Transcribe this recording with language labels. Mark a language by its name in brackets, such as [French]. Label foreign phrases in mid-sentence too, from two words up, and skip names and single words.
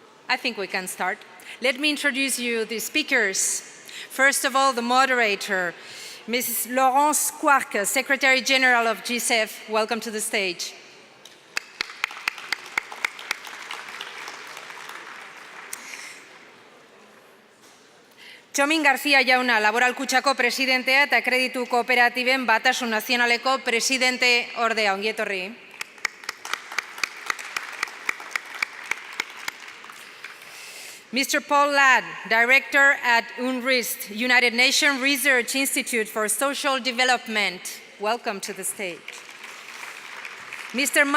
[English] I think we can start. Let me introduce you the speakers. First of all, the moderator, Mrs. Laurence Quark, Secretary General of GSEF. Welcome to the stage. [Basque] Txomin García jauna, Laboral Kutxako presidentea eta kreditu kooperatiben batasun nazionaleko presidente ordea. Ongi etorri. [English] Mr. Paul Ladd, Director at UNRISD, United Nations Research Institute for Social Development. Welcome to the stage. Mr.